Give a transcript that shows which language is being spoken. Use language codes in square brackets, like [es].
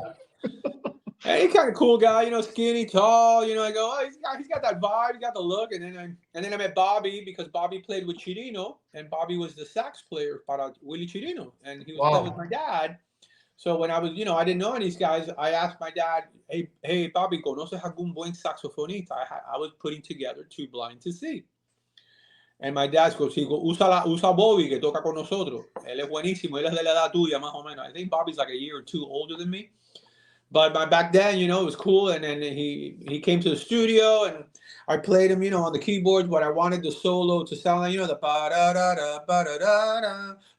[en] Yeah. And he's kind of cool guy, skinny, tall. I go, oh, he's got that vibe, he's got the look. And then I met Bobby, because Bobby played with Chirino, and Bobby was the sax player para Willie Chirino, and he was playing with my dad. So when I was, I didn't know any of these guys. I asked my dad, hey, Bobby, [es] ¿conoces algún buen saxofonista? [en] I was putting together Too Blind to See. And my dad goes, [es] usa Bobby, que toca con nosotros. Él es buenísimo, él es de la edad tuya, más o menos. [en] I think Bobby's like a year or two older than me. But back then, it was cool. And then he came to the studio, and I played him, on the keyboards, what I wanted the solo to sound like, the ba-da-da-da, ba-da-da-da.